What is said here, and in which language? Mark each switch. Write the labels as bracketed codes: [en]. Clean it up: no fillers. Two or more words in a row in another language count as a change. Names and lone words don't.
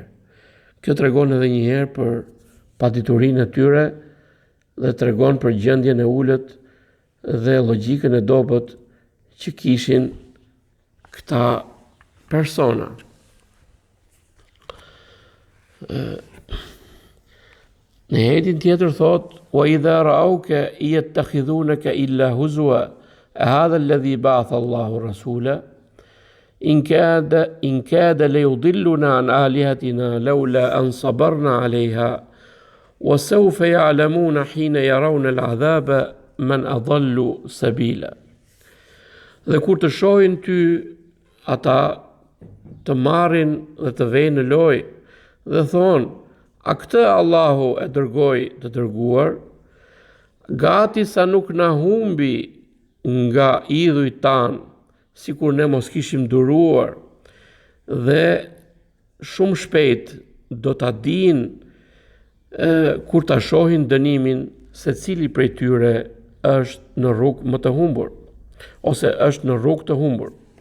[sq] Kjo tregon edhe një herë për paditurinë e tyre dhe tregon për gjendjen e ulët dhe logjikën e dobët që kishin këta persona. Në ajetin tjetër thot: [ar] "وإذا رأوك يتخذونك إلا هزوا أهذا الذي بعث الله رسولا إن كاد ليضلنا عن آلهتنا لولا أن صبرنا عليها وسوف يعلمون حين يرون العذاب من أضل سبيلا." [sq] Dhe kur të shohin ty ata, të marrin dhe të vejnë në lojë dhe thonë: "A këtë Allahu e dërgoi të dërguar? Gati sa nuk na humbi nga idhujt tan, sikur ne mos kishim duruar, dhe shumë shpejt do ta dinë kur ta shohin dënimin se cili prej tyre është në rrugë më të humbur ose është në rrugë të humbur.